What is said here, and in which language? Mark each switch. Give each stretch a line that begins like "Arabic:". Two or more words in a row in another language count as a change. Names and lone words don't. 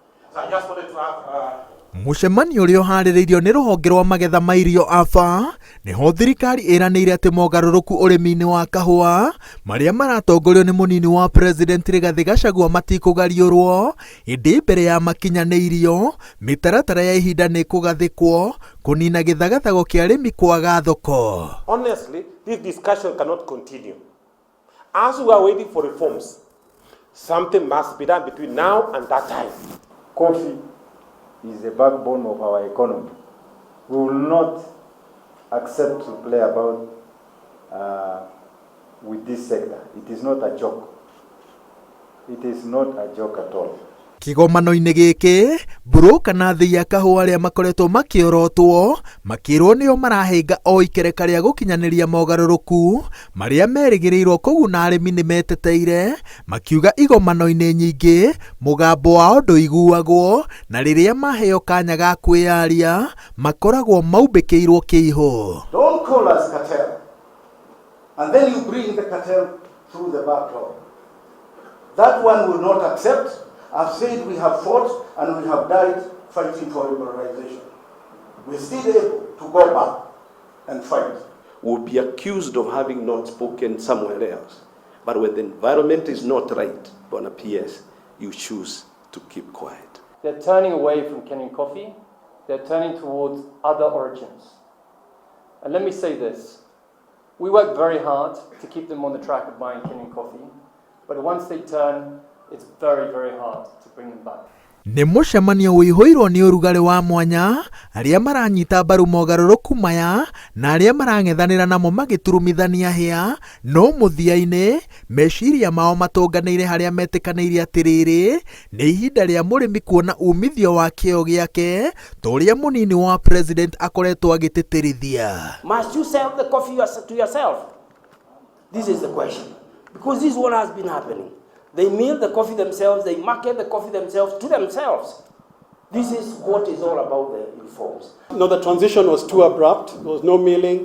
Kikuyu: Mũcemanio ũrĩa ũharĩrĩirio nĩ rũhonge rwa magetha ma irio AFA nĩho thirikari ĩranĩire atĩ mogarũrũku ũrĩmi-inĩ wa kahũa marĩa maratongorio nĩ mũnini wa president Rigathĩ Gachagua matikũgariũrwo ĩndĩ mbere ya makinyanĩirio mĩtaratara ya ihinda nĩ kũgathĩkwo kũnina gĩthagathago kĩa arĩmi kwaga thoko.
English: Honestly, this discussion cannot continue. As we are waiting for reforms, something must be done between now and that time. Coffee is the backbone of our economy. We will not accept to play about with this sector. It is not a joke. It is not a joke at all.
Kikuyu: Kĩgomano-inĩ gĩkĩ Mburũka na athĩi a kahũa arĩa makoretwo makĩorotwo makĩrwo nĩo marahĩnga o ikereka rĩa gũkinyanĩria mogarũrũku marĩa merĩgĩrĩirwo kũguna arĩmi nĩ meteteire makiuga igomano-inĩ nyingĩ mũgambo wao ndũiguagwo na rĩrĩa maheo kanya ga kwĩyaria makoragwo maumbĩkĩirwo kĩihũ.
English: Don't call us cartel and then you bring the cartel through the back door. That one will not accept. I've said we have fought and we have died fighting for liberalization. We're still able to go back and fight. We'll be accused of having not spoken somewhere else. But when the environment is not right, on a PS, you choose to keep quiet. They're turning away from Kenyan coffee. They're turning towards other origins. And let me say this. We work very hard to keep them on the track of buying Kenyan coffee. But once they turn, it's very, very hard to bring them back.
Kikuyu: Nĩ mũcemanio wĩihũirwo nĩ ũrugarĩ wa mwanya arĩa maranyita mbaru mogarũrũku maya na arĩa marang'ethanĩra namo magĩturumithania hĩa no mũthia-inĩ meciria mao matũnganĩire harĩa metĩkanĩire atĩrĩrĩ nĩ ihinda rĩa mũrĩmi kuona umithio wa kĩo gĩake ta ũrĩa mũnini wa president akoretwo agĩtĩtĩrithia.
English: Must you sell the coffee to yourself? This is the question. Because this is what has been happening. They mill the coffee themselves, they market the coffee themselves to themselves. This is what is all about the reforms. No, the transition was too abrupt. There was no milling.